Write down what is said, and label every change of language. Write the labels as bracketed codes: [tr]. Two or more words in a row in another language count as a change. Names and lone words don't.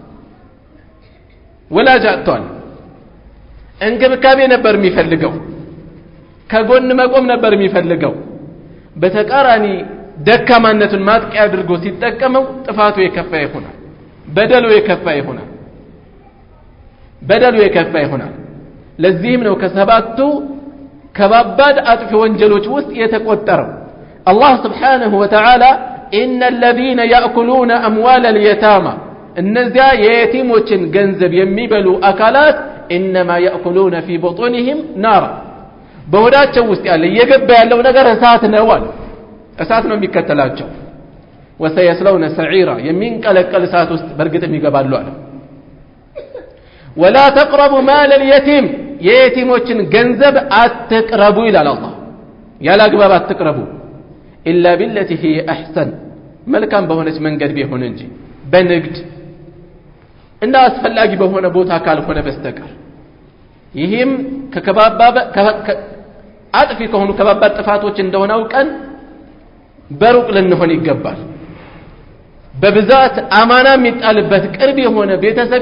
[am] ወላጅ አጥቷል እንክብካቤ ነበር የሚፈልገው ከጎን መቆም ነበር የሚፈልገው በተቃራኒ ደካማነቱን ማጥቂያ አድርጎ ሲጠቀመው ጥፋቱ የከፋ ይሆናል በደሉ የከፋ ይሆናል ለዚህም ነው ከሰባቱ ከባባድ አጥፊ ወንጀሎች ውስጥ የተቆጠረው አላህ [ar] سبحانه وتعالى إن الذين يأكلون أموال اليتامى [am] እነዚያ የየቲሞችን ገንዘብ የሚበሉ አካላት [ar] إنما يأكلون في بطونهم نارا [am] በሆዳቸው ውስጥ ያለ እየገባ ያለው ነገር እሳት ነው አለ እሳት ነው የሚከተላቸው [ar] وسيصلون سعيرا [am] የሚንቀለቀል እሳት ውስጥ በርግጥም ይገባሉ አለ [ar] ولا تقربوا مال اليتيم [am] የየቲሞችን ገንዘብ አትቅረቡ ይላል አላህ ያላግባብ አትቅረቡ [ar] إلا بالتي هي أحسن [am] መልካም በሆነች መንገድ ቢሆን እንጂ በንግድ እና አስፈላጊ በሆነ ቦታ ካልሆነ በስተቀር ይህም አጥፊ ከሆኑ ከባባድ ጥፋቶች እንደሆነ አውቀን በሩቅ ልንሆን ይገባል በብዛት አማና የሚጣልበት ቅርብ የሆነ ቤተሰብ